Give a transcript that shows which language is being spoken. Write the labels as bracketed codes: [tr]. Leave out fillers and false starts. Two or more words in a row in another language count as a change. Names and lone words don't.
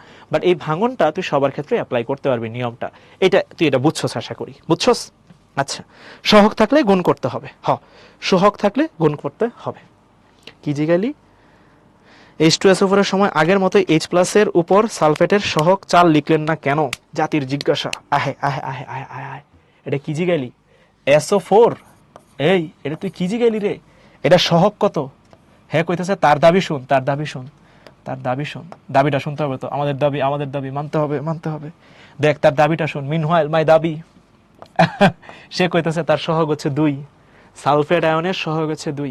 [bn] বাট এই ভাঙনটা তুই সবার ক্ষেত্রে অ্যাপ্লাই করতে পারবি, নিয়মটা এটা তুই এটা বুঝছস, আশা করি বুঝছস। আচ্ছা, সহগ থাকলে গুণ করতে হবে। সহগ থাকলে গুণ করতে হবে। কি জিগালি? H2SO4 এর সময় আগের মতোই H প্লাসের উপর সালফেটের সহগ 4 লিখলেন না কেন? জাতির জিজ্ঞাসা। আহে আহে আহে আহে আহে, এটা কি জিগালি? SO4, এই এটা তুই কি জিগালি রে? এটা সহগ কত? হ্যাঁ কইতেছে তার দাবি শুন, তার দাবি শুন, তার দাবি শুন। দাবিটা শুনতে হবে তো, আমাদের দাবি, আমাদের দাবি মানতে হবে, মানতে হবে। দেখ, তার দাবিটা শুন। [en] meanwhile my [bn] দাবি। সে কইতেছে তার সহগ হচ্ছে 2, সালফেট আয়নের সহগ হচ্ছে 2।